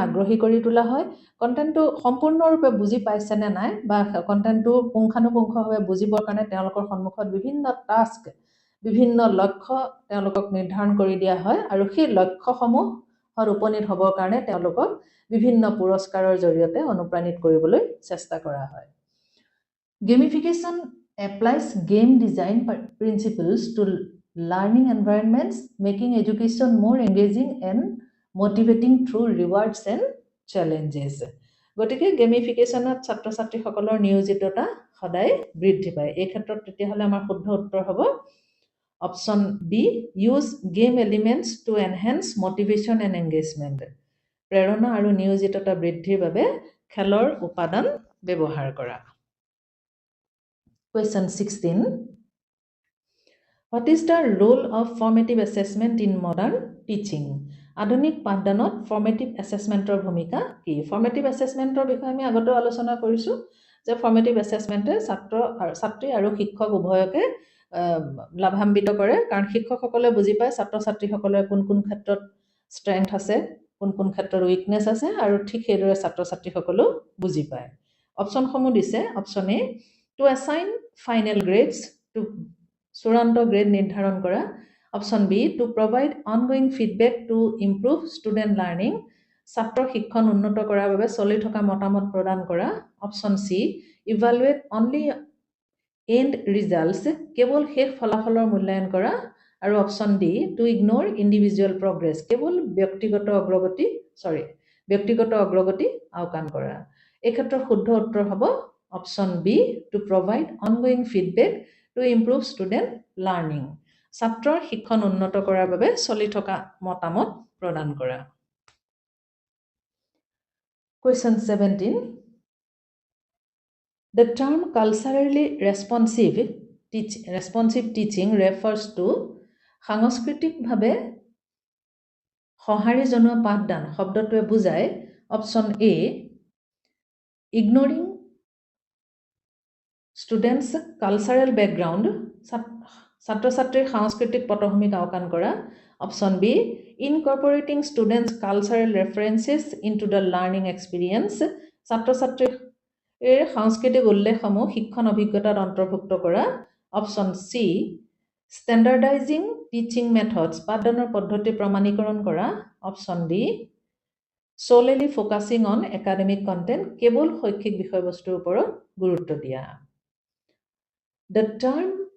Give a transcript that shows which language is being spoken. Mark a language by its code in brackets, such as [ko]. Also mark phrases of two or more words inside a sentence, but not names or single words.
[as] আগ্ৰহী কৰি তোলা হয় কন্টেন্টটো সম্পূৰ্ণৰূপে বুজি পাইছে নে নাই বা কন্টেন্টটো পুংখানুপুংখভাৱে বুজিবৰ কাৰণে তেওঁলোকৰ সন্মুখত বিভিন্ন টাস্ক বিভিন্ন লক্ষ্য তেওঁলোকক নিৰ্ধাৰণ কৰি দিয়া হয় আৰু সেই লক্ষ্যসমূহৰ উপনীত হ'বৰ কাৰণে তেওঁলোকক বিভিন্ন পুৰস্কাৰৰ জৰিয়তে অনুপ্ৰাণিত কৰিবলৈ চেষ্টা কৰা হয় [en] Gamification applies game design principles to learning environments, making education more engaging and motivating through rewards and challenges. [as] গতিকে গেমিফিকেশনত ছাত্ৰ ছাত্ৰীসকলৰ নিয়োজিততা সদায় বৃদ্ধি পায় এই ক্ষেত্ৰত তেতিয়াহ'লে আমাৰ শুদ্ধ উত্তৰ হ'ব [en] option B use game elements to enhance motivation and engagement [as] প্ৰেৰণা আৰু নিয়োজিততা বৃদ্ধিৰ বাবে খেলৰ উপাদান ব্যৱহাৰ কৰা Question 16. [en] What is the role of formative assessment in modern teaching? [as] আধুনিক পাঠদানত [en] formative assessment [as] ৰ ভূমিকা কি? [en] Formative assessment [as] ৰ বিষয়ে আমি আগতে আলোচনা কৰিছোঁ যে formative assessmente ছাত্ৰী আৰু শিক্ষক উভয়কে লাভান্বিত কৰে কাৰণ শিক্ষকসকলে বুজি পায় ছাত্ৰ ছাত্ৰীসকলৰ কোন কোন ক্ষেত্ৰত ষ্ট্ৰেংথ আছে কোন কোন ক্ষেত্ৰত উইকনেছ আছে আৰু ঠিক সেইদৰে ছাত্ৰ ছাত্ৰীসকলেও বুজি পায় অপশ্যনসমূহ দিছে [en] option A to assign final grades [as] to চূড়ান্ত গ্ৰেড নিৰ্ধাৰণ কৰা [en] option B to provide ongoing feedback to improve student learning [as] ছাত্ৰৰ শিক্ষণ উন্নত কৰাৰ বাবে চলি থকা মতামত প্ৰদান কৰা [en] option C evaluate only end results [as] কেৱল শেষ ফলাফলৰ মূল্যায়ন কৰা আৰু [en] option D to ignore individual progress [as] কেৱল ব্যক্তিগত অগ্ৰগতি আওকাণ কৰা এই ক্ষেত্ৰত শুদ্ধ উত্তৰ হ'ব [en] Option B to provide ongoing feedback to improve student learning. [as] ছাত্ৰৰ শিক্ষণ উন্নত কৰাৰ বাবে চলি থকা মতামত প্ৰদান কৰা। [en] Question 17. The term culturally responsive teaching refers to [as] সাংস্কৃতিকভাৱে সঁহাৰি জনোৱা পাঠদান শব্দটোৱে বুজায় [en] option A ignoring students cultural background [as] ছাত্ৰ ছাত্ৰীৰ সাংস্কৃতিক পটভূমিক আওকাণ কৰা [en] option B incorporating students cultural references in to the learning experience [as] ছাত্ৰ ছাত্ৰীৰ সাংস্কৃতিক উল্লেখসমূহ শিক্ষণ অভিজ্ঞতাত অন্তৰ্ভুক্ত কৰা [en] option C standardizing teaching methods [as] পাঠদানৰ পদ্ধতি প্ৰমাণীকৰণ কৰা [en] option D solely focusing on academic content [as] কেৱল শৈক্ষিক বিষয়বস্তুৰ ওপৰত গুৰুত্ব দিয়া [en] The term